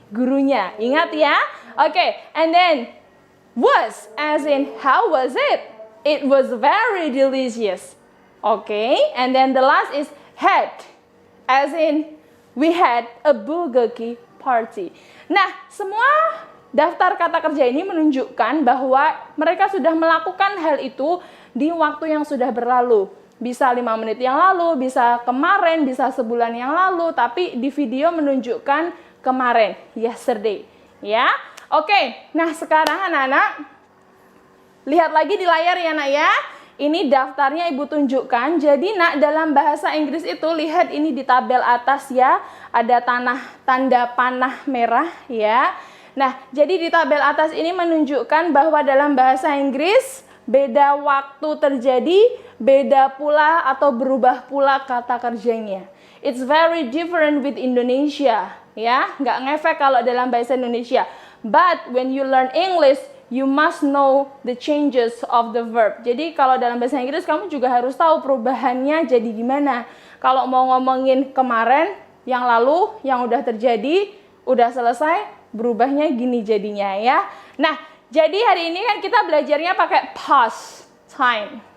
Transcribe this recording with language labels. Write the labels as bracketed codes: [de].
[id] Gurunya, ingat ya? [en] Okay, and then was, as in how was it? It was very delicious. Okay, and then the last is had, as in we had a bulgogi party. [id] Nah, semua daftar kata kerja ini menunjukkan bahwa mereka sudah melakukan hal itu di waktu yang sudah berlalu. Bisa 5 menit yang lalu, bisa kemarin, bisa sebulan yang lalu, tapi di video menunjukkan kemarin, yesterday. Ya, oke. Nah, sekarang anak-anak, lihat lagi di layar ya, Nak ya. Ini daftarnya Ibu tunjukkan. Jadi, Nak, dalam bahasa Inggris itu, lihat ini di tabel atas ya. Ada tanda panah merah ya. Nah, jadi di tabel atas ini menunjukkan bahwa dalam bahasa Inggris beda waktu terjadi, beda pula atau berubah pula kata kerjanya. [en] It's very different with Indonesia, [id] ya. Nggak ngefek kalau dalam bahasa Indonesia. [en] But when you learn English, you must know the changes of the verb. [id] Jadi kalau dalam bahasa Inggris kamu juga harus tahu perubahannya jadi gimana. Kalau mau ngomongin kemarin, yang lalu, yang udah terjadi, udah selesai, berubahnya gini jadinya ya. Nah, jadi hari ini kan kita belajarnya pakai past time.